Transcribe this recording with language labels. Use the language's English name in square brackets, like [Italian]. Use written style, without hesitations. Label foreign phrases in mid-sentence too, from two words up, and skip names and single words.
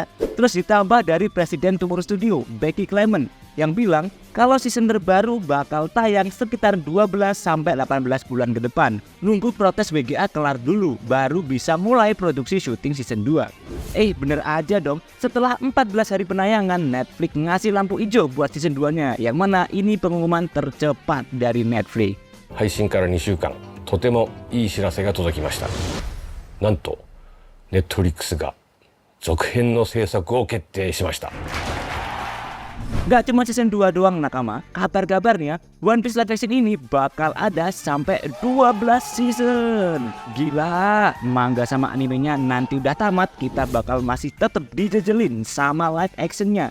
[Indonesian] Terus ditambah dari Presiden Tomoro Studio, Becky Clement, yang bilang kalau season terbaru bakal tayang sekitar 12-18 bulan ke depan. Nunggu protes WGA kelar dulu, baru bisa mulai produksi syuting season 2. Bener aja dong, setelah 14 hari penayangan, Netflix ngasih lampu hijau buat season 2-nya, yang mana ini pengumuman tercepat dari Netflix. [Japanese] 配信から2週間、とてもいい知らせが届きました。なんと、Netflix が続編の制作を決定しました。 [Indonesian] Gak cuma season 2 doang nakama, kabar-kabarnya One Piece live action ini bakal ada sampai 12 season. Gila, manga sama animenya nanti udah tamat, kita bakal masih tetap dijejelin sama live actionnya.